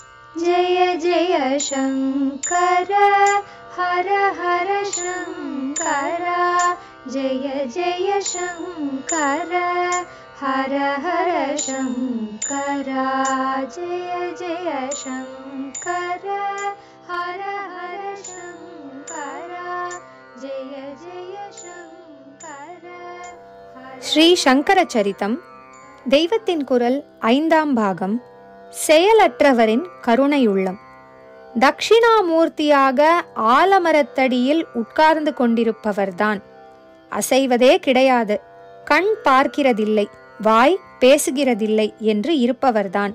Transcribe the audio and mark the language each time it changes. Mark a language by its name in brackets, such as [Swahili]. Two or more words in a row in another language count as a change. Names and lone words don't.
[Sanskrit] जय जय शङ्कर हर हर शङ्कर जय जय शङ्कर हर हर शङ्कर जय जय शङ्कर हर हर शङ्कर जय जय शङ्कर. [Tamil] ஸ்ரீ சங்கர சரிதம் தெய்வத்தின் குரல் 5ஆம் பாகம். செயலற்றவரின் கருணையுள்ளம். தட்சிணாமூர்த்தியாக ஆலமரத்தடியில் உட்கார்ந்து கொண்டிருப்பவர்தான். அசைவதே கிடையாது, கண் பார்க்கிறதில்லை, வாய் பேசுகிறதில்லை என்று இருப்பவர்தான்.